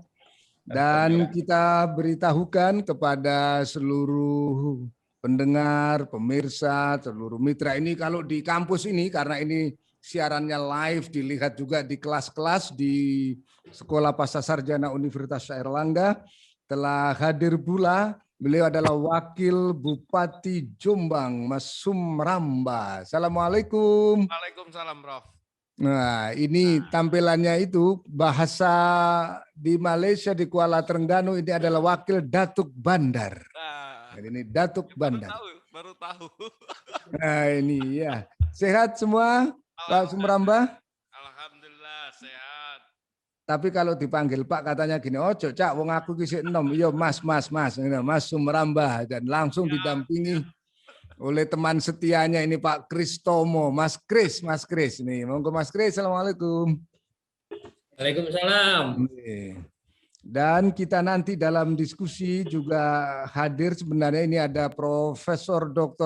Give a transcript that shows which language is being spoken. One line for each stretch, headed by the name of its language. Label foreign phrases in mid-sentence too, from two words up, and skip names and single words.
Indonesian: Dan kita beritahukan kepada seluruh pendengar, pemirsa, seluruh mitra ini kalau di kampus ini karena ini siarannya live dilihat juga di kelas-kelas di Sekolah Pasca Sarjana Universitas Airlangga telah hadir pula. Beliau adalah Wakil Bupati Jombang, Mas Sumramba. Assalamualaikum. Waalaikumsalam, Prof. Nah, ini tampilannya itu bahasa di Malaysia di Kuala Terengganu ini adalah Wakil Datuk Bandar. Jadi ini Datuk Bandar. Baru tahu. Nah, ini ya. Sehat semua, Pak Sumramba? Alhamdulillah sehat. Tapi kalau dipanggil Pak katanya gini,
Javanese: oh Cak, wong aku kisih enom, iya Mas Sumramba,
Indonesian: dan langsung didampingi oleh teman setianya ini Pak Kristomo, Mas Kris nih, monggo Mas Kris, assalamualaikum. Waalaikumsalam. Dan kita nanti dalam diskusi juga hadir sebenarnya ini ada Profesor Dr.